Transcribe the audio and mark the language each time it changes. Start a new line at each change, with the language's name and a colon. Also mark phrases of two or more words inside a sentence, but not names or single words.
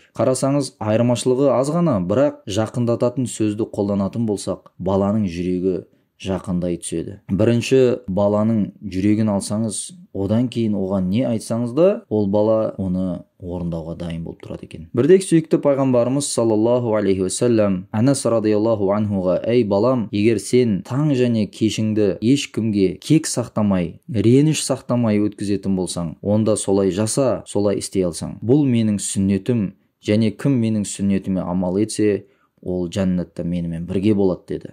Kazakh: Қарасаңыз, айырмашылығы аз ғана, бірақ жақындататын сөзді қолданатын болсақ, баланың жүрегі жақындай түседі. Бірінші баланың жүрегін алсаңыз, одан кейін оған не айтсаңыз да, ол бала оны орындауға дайын болып тұрады екен. Бірде сүйікті пайғамбарымыз
Arabic: صلى الله عليه وسلم
Kazakh: Анас
Arabic: رضي الله عنه
Kazakh: «Ей балам, егер сен таң және кешіңді ешкімге кек сақтамай, реніш сақтамай өткізетін болсаң, онда солай жаса, солай істей алсаң. Бұл менің сүннетім, және кім менің сүннетіме амал етсе, ол жәннатта менімен бірге болады» деді.